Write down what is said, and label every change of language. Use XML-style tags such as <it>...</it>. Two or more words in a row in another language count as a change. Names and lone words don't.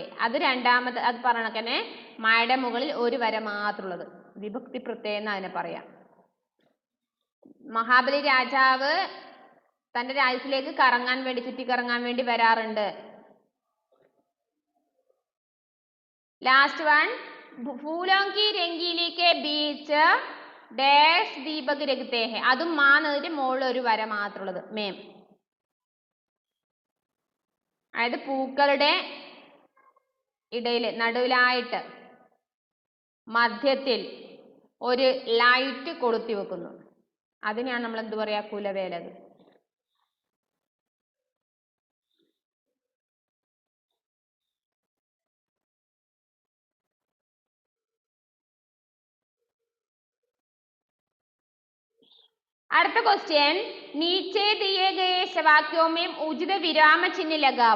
<ml>അത് രണ്ടാമത്, അത് പറഞ്ഞേ മായുടെ മുകളിൽ ഒരു വര മാത്രമുള്ളത്, വിഭക്തി പ്രത്യയം എന്ന് അതിനെ പറയാം. മഹാബലി രാജാവ് തന്റെ രാജ്യത്തിലേക്ക് കറങ്ങാൻ വേണ്ടി, ചുറ്റിക്കറങ്ങാൻ വേണ്ടി വരാറുണ്ട്.</ml> <en>last one</en> <hi>ഫൂലോं की रंगीली के बीच डैश दीपक रखते हैं.</hi> <ml>അതും മാ എന്നതിന്റെ മുകളിൽ ഒരു വര മാത്രമുള്ളത് മേം. അതായത് പൂക്കളുടെ ഇടയിൽ നടുവിലായിട്ട് മധ്യത്തിൽ ഒരു ലൈറ്റ് കൊളുത്തി വെക്കുന്നു. അതിനെയാണ് നമ്മൾ എന്ത് പറയാ? കുലവേലത്. അടുത്ത ക്വസ്റ്റ്യൻ,</ml> <hi>नीचे दिए गए वाक्यों में उचित विराम चिह्न लगाओ.</hi>